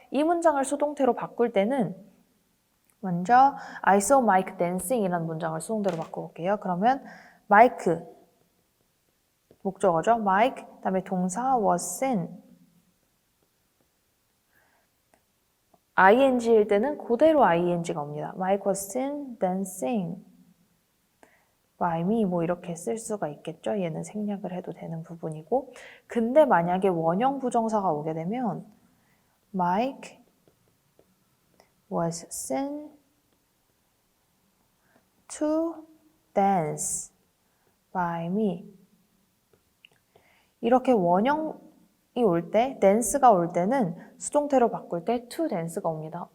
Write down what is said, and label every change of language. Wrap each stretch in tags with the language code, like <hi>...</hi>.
<ko>이 문장을 수동태로 바꿀 때는 먼저</ko> <en>I saw Mike dancing</en> <ko>이라는 문장을 수동태로 바꿔볼게요. 그러면 Mike 목적어죠. Mike 그다음에 동사</ko> <en>was seen</en> <ko>ing일 때는 그대로 ing가 옵니다.</ko> <en>Mike was seen dancing by me</en> <ko>뭐 이렇게 쓸 수가 있겠죠. 얘는 생략을 해도 되는 부분이고 근데 만약에 원형 부정사가 오게 되면</ko> <en>Mike was seen to dance by me</en> <ko>이렇게 원형이 올 때, dance가 올 때는 수동태로 바꿀 때 to dance가 옵니다.</ko>